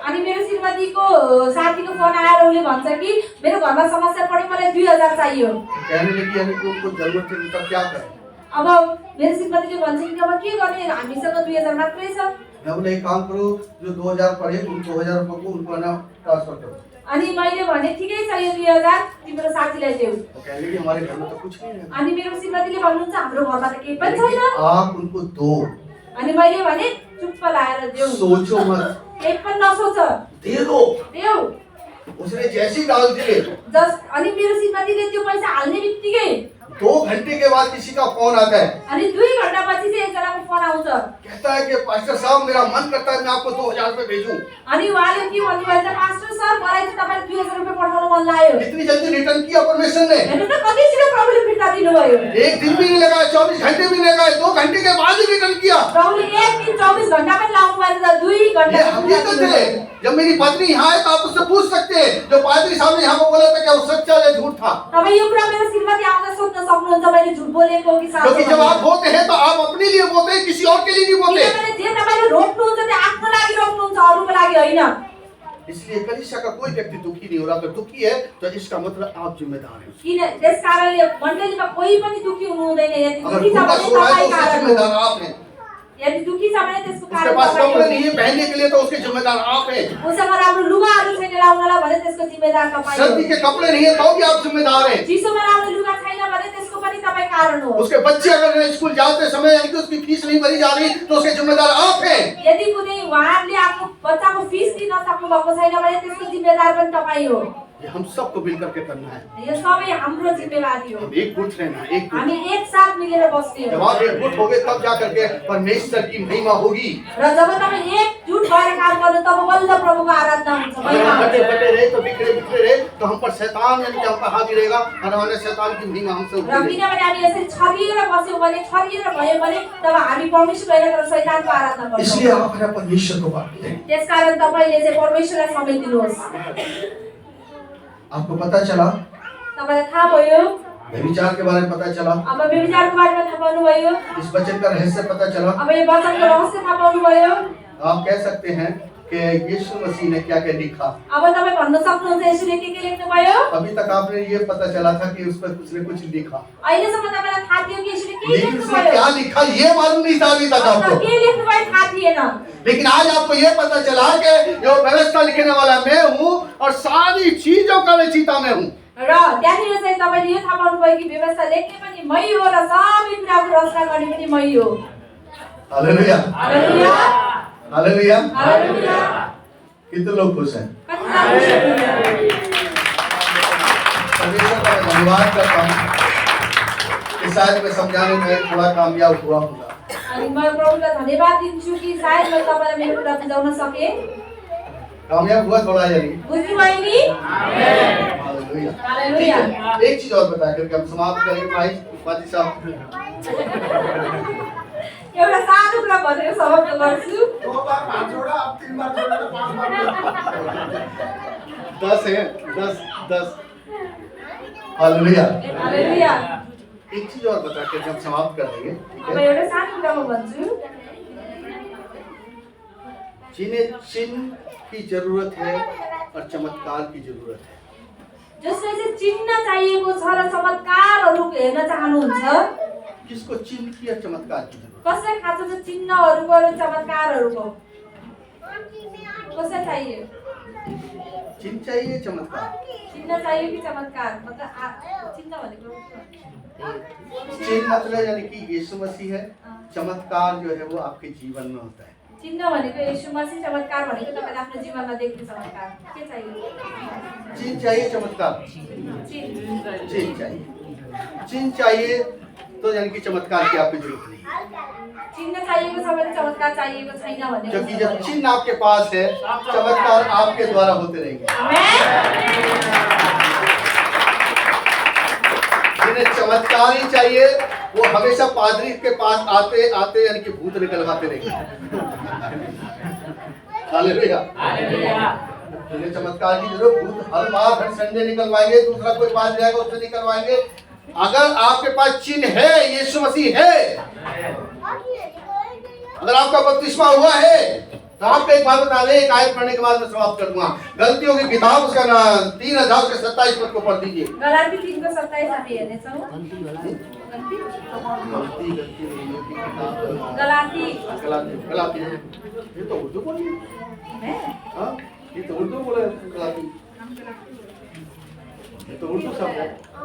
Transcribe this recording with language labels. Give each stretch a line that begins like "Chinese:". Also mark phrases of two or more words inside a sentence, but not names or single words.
Nepali: अनि मेरो श्रीमतीको साथीको फोन आएर उसले भन्छ कि मेरो घरमा समस्या पऱ्यो, मलाई 2000 चाहियो।
Hindi: कहने लगी यानी कि उनको जरूरत है, तब क्या करें?
Nepali: अब मेरो श्रीमतीले भन्छ कि अब के गर्ने, हामीसँग 2000 मात्रै छ।
Hindi: मैं बोले एक काम करो, जो 2000 पड़े उन 2000 रुपए को उनको ना ट्रांसफर करो।
Nepali: अनि मैले भने ठिकै छ यो 2000 तिम्रो साथीलाई देऊ।
Hindi: वो कहने लगी हमारे घर में तो कुछ नहीं है।
Nepali: अनि मेरो श्रीमतीले भन्नुहुन्छ हाम्रो घरमा त केही पनि छैन।
Hindi: आप उनको दो,
Nepali: अनि मैले भने चुप्प लाएर देऊ,
Hindi: सोचो मत,
Nepali: केही पनि नसोच,
Hindi: दे दो।
Nepali: देऊ।
Hindi: उसने जैसे ही डाल दिए,
Nepali: अनि मेरो श्रीमतीले त्यो पैसा हाल्ने बित्तिकै
Hindi: 2 घंटे के बाद किसी का फोन आता है।
Nepali: अनि 2 घण्टापछि चाहिँ एकजनाको फोन आउँछ।
Hindi: कहता है कि पास्टर साहब मेरा मन करता है मैं आपको 2000 रुपए भेजूं।
Nepali: अनि उहाँले के भन्नुभयो त, पास्टर सर मलाई चाहिँ तपाईले 2000 रुपैयाँ पठाउन मन लाग्यो।
Hindi: इतनी जल्दी रिटर्न किया परमेश्वर ने।
Nepali: हेर्नु त कति छिटो प्रभुले फिर्ता दिनुभयो।
Hindi: एक दिन भी नहीं लगा, 24 घंटे भी नहीं लगा, 2 घंटे के बाद ही रिटर्न किया।
Nepali: प्रभुले एक दिन 24 घण्टा पनि लाउनु भएन त 2
Hindi: ये
Nepali: घण्टा।
Hindi: हकीकत है। जब मेरी पत्नी यहाँ है तो आप उससे पूछ सकते हैं, जो पादरी साहब ने यहाँ को बोला था क्या वो सच्चा या झूठ था?
Nepali: तपाई यो कुरा मेरो श्रीमती आउँदा सोध्न सक्नुहुन्छ मैले झुट बोलेको हो कि साँचो
Hindi: क्योंकि जब
Nepali: बोलेको।
Hindi: आप बोलते हैं तो आप अपने लिए बोलते हैं, किसी और के लिए नहीं बोलते।
Nepali: किनभने जे तपाईले रोक्नुहुन्छ त्यो आफ्नो लागि रोक्नुहुन्छ, अरूको लागि होइन।
Hindi: इसलिए कलीसिया का कोई व्यक्ति दुखी नहीं हो रहा। अगर दुखी है तो इसका मतलब आप जिम्मेदार हैं।
Nepali: किन त्यसकारणले मण्डलीमा कोही पनि दुखी हुनु हुँदैन। यदि
Hindi: अगर
Nepali: दुखी छ
Hindi: भूखा
Nepali: भने
Hindi: सो रहा है
Nepali: तपाई
Hindi: तो उसके
Nepali: कारण हो।
Hindi: जिम्मेदार आप हैं।
Nepali: यदि दुखी छ भने त्यसको
Hindi: उसके
Nepali: कारण
Hindi: पास
Nepali: तपाई
Hindi: कपड़े
Nepali: हो।
Hindi: नहीं है पहनने के लिए तो उसके जिम्मेदार आप हैं।
Nepali: उसँग राम्रो लुगाहरू छैन लाउनलाई भने त्यसको जिम्मेदार तपाई हो।
Hindi: सर्दी के कपड़े नहीं है तो भी आप जिम्मेदार हैं।
Nepali: चिसोमा राम्रो लुगा छैन भने त्यसको पनि तपाई कारण हो।
Hindi: उसके बच्चे अगर स्कूल जाते समय यानी कि उसकी फीस नहीं भरी जा रही तो उसके जिम्मेदार आप हैं।
Nepali: यदि कुनै उहाँहरूले आफ्नो बच्चाको फिस दिन सक्नु भएको छैन भने त्यसको जिम्मेदार पनि तपाई हो।
Hindi: ये हम सबको मिल करके करना है।
Nepali: यो सबै हाम्रो जिम्मेवारी हो।
Hindi: हम एक गुट रहना, एक गुट।
Nepali: हामी एक साथ मिलेर बस्ने
Hindi: जब
Nepali: हो।
Hindi: आप एक गुट होगे तब जा करके परमेश्वर की महिमा होगी।
Nepali: र जब तपाईँ एकजुट भएर काम गर्नु तब बल्ल प्रभुको आराधना हुन्छ,
Hindi: अगर
Nepali: महिमा
Hindi: हम
Nepali: हुन्छ।
Hindi: बटे बटे रहे तो बिखरे बिखरे रहे तो हम पर शैतान यानी कि हम पर हावी रहेगा और हमारे शैतान की महिमा हमसे
Nepali: र
Hindi: उठेगी।
Nepali: किनभने हामी यसरी छरिएर बस्यौँ भने, छरिएर भयो भने तब हामी परमेश्वर होइन तर शैतानको आराधना
Hindi: इसलिए
Nepali: गर्छौँ।
Hindi: आप अपने परमेश्वर को बांटते हैं।
Nepali: त्यसकारण तपाईँले चाहिँ परमेश्वरलाई समय दिनुहोस्।
Hindi: आपको पता चला,
Nepali: तपाईँलाई थाहा भयो,
Hindi: व्यभिचार के बारे में पता चला,
Nepali: अब व्यभिचारको बारेमा थाहा पाउनुभयो,
Hindi: इस वचन का रहस्य पता चला।
Nepali: अब यो वचनको रहस्य थाहा पाउनुभयो।
Hindi: आप कह सकते हैं कि यीशु मसीह ने क्या क्या लिखा।
Nepali: अब तपाईँ भन्न सक्नुहुन्छ यसुले के लेख्नुभयो?
Hindi: अभी तक आपने ये पता चला था कि उस पर उसने कुछ लिखा,
Nepali: अहिलेसम्म तपाईँलाई थाहा थियो कि यसुले के
Hindi: लेकिन उसने
Nepali: लेख्नुभयो?
Hindi: क्या लिखा ये मालूम नहीं था अभी तक आपको।
Nepali: के लेख्नुभयो थाहा थिएन।
Hindi: लेकिन आज आपको ये पता चला कि जो व्यवस्था लिखने वाला मैं हूँ और सारी चीजों का रचयिता मैं हूँ।
Nepali: र त्यहाँनिर चाहिँ तपाईँले यो थाहा पाउनुभयो कि व्यवस्था लेख्ने पनि मै हो र सबै कुराको रचना गर्ने पनि मै हो। हालेलुया, हालेलुया, हालेलुया। हालेलुया।
Hindi: कितने लोग खुश हैं?
Nepali: कतिजना खुसी हुनुहुन्छ?
Hindi: परमेश्वर का मैं धन्यवाद करता हूँ कि शायद मैं समझाने में थोड़ा कामयाब हुआ होगा।
Nepali: अनि म प्रभुलाई धन्यवाद दिन्छु कि सायद मैले तपाईँलाई मेरो कुरा बुझाउन सके।
Hindi: कामयाब हुआ थोड़ा यानी।
Nepali: बुझ्नुभयो नि? हालेलुया। हालेलुया।
Hindi: एक चीज और बता करके हम समाप्त करेंगे भाई पाजी साहब।
Nepali: एउटा सानो कुरा भनेर समाप्त गर्छु।
Hindi: 2 बार हाथ जोड़ा, अब 3 बार जोड़ा तो 5 बार। 10 है, 10। हालेलुया। हालेलुया। एक चीज और बता करके हम समाप्त कर देंगे।
Nepali: अब एउटा सानो कुरा म भन्छु।
Hindi: जिन्हें चिन्ह की जरूरत है और चमत्कार की जरूरत है।
Nepali: जसले चाहिँ चिन्ह चाहिएको छ र चमत्कारहरू हेर्न चाहनुहुन्छ।
Hindi: किसको चिन्ह की और चमत्कार की जरूरत?
Nepali: कसलाई खाँचो छ चिन्हहरूको र चमत्कारहरूको? कसलाई चाहियो?
Hindi: चिन्ह चाहिए चमत्कार।
Nepali: चिन्ह चाहियो कि चमत्कार? मतलब चिन्ह भनेको
Hindi: चिन्ह मतलब यानी कि यीशु मसीह है, चमत्कार जो है वो आपके जीवन में होता है।
Nepali: चिन्ह भनेको येशू मसीह, चमत्कार भनेको तपाईले आफ्नो जीवनमा देख्ने चमत्कार। के चाहियो?
Hindi: चिन्ह चाहिए चमत्कार। चिन्ह चाहिए तो यानी कि चमत्कार की आपकी जरूरत नहीं।
Nepali: चिन्ह चाहिएको छ भने चमत्कार चाहिएको छैन भन्ने।
Hindi: क्योंकि जब चिन्ह आपके पास है, चमत्कार आपके द्वारा होते रहेंगे। जिन्हें चमत्कार ही चाहिए वो हमेशा पादरी के पास आते आते यानी कि भूत निकलवाते रहेंगे। हालेलुया। जिन्हें चमत्कार की जरूरत, भूत हर बार हर संडे निकलवाएंगे, दूसरा कोई बात जाएगा उससे निकलवाएंगे। अगर आपके पास चिन्ह है, यीशु मसीह है, अगर आपका बपतिस्मा हुआ है तो आपको एक बात बता दें, एक आयत पढ़ने के बाद मैं समाप्त कर दूंगा। गलतियों की किताब उसका 3027 पद को पढ़ दीजिए।
Nepali: गलाती 3:27 हामी हेर्नेछौँ।
Hindi: गलाती ये तो उर्दू बोली है। हाँ, ये तो उर्दू बोले गलाती, ये तो उर्दू शब्द है।